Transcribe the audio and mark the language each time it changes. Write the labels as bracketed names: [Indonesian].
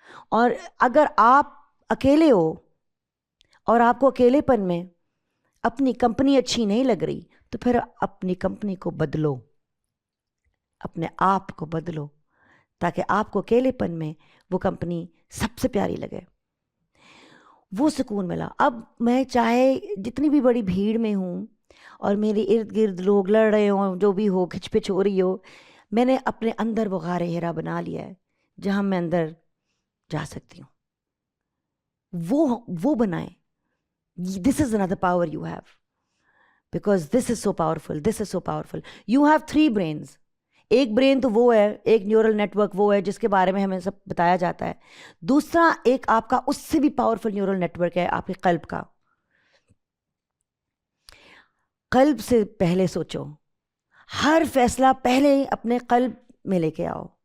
[Urdu] اور اگر آپ اکیلے ہو اور آپ کو اکیلے پن میں اپنی کمپنی اچھی نہیں لگ رہی, تو پھر اپنی کمپنی کو بدلو, اپنے آپ کو بدلو, تاکہ آپ کو اکیلے پن میں وہ کمپنی سب سے پیاری لگے. وہ سکون ملا. اب میں چاہے جتنی بھی بڑی بھیڑ میں ہوں اور میرے ارد گرد لوگ لڑ رہے ہوں, جو بھی ہو, کھچ پچ ہو رہی ہو, میں نے اپنے اندر وہ غار ہیرا بنا لیا ہے جہاں میں اندر جا سکتی ہوں. وہ بنائیں. [English] This is another power you have, because this is so powerful, this is so powerful. You have 3 brains. [Urdu] ایک برین تو وہ ہے, ایک نیورل نیٹ ورک وہ ہے جس کے بارے میں ہمیں سب بتایا جاتا ہے. دوسرا ایک آپ کا اس سے بھی پاورفل نیورل نیٹ ورک ہے آپ کے قلب کا. قلب سے پہلے سوچو, ہر فیصلہ پہلے اپنے قلب میں لے کے آؤ.